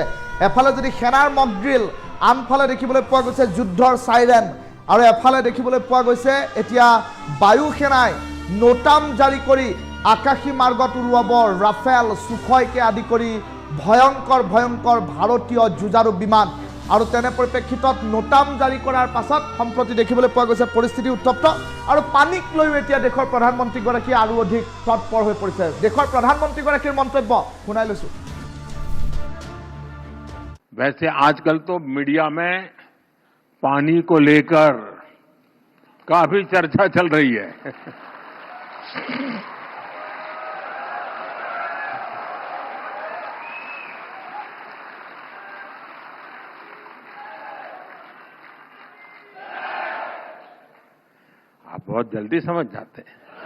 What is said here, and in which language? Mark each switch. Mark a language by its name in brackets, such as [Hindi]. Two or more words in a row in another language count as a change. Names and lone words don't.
[Assamese] এফালে যদি সেনাৰ মক ড্ৰিল, আনফালে দেখিবলৈ পোৱা গৈছে যুদ্ধৰ চাইৰেন, আৰু এফালে দেখিবলৈ পোৱা গৈছে এতিয়া বায়ু সেনাই নোটাম জাৰি কৰি আকাশী মাৰ্গত উৰুৱাব ৰাফেল, সুখয়কে আদি কৰি ভয়ংকৰ ভয়ংকৰ ভাৰতীয় যুঁজাৰু বিমান। আৰু তেনে পৰিপ্ৰেক্ষিতত নোটাম জাৰি কৰাৰ পাছত সম্প্ৰতি দেখিবলৈ পোৱা গৈছে পৰিস্থিতি উত্তপ্ত আৰু পানীক লৈও এতিয়া দেশৰ প্ৰধানমন্ত্ৰীগৰাকী আৰু অধিক তৎপৰ হৈ পৰিছে। দেশৰ প্ৰধানমন্ত্ৰীগৰাকীৰ মন্তব্য শুনাই লৈছোঁ। [Hindi] वैसे आजकल तो मीडिया में पानी को लेकर काफी चर्चा चल रही है। आप बहुत जल्दी समझ जाते हैं।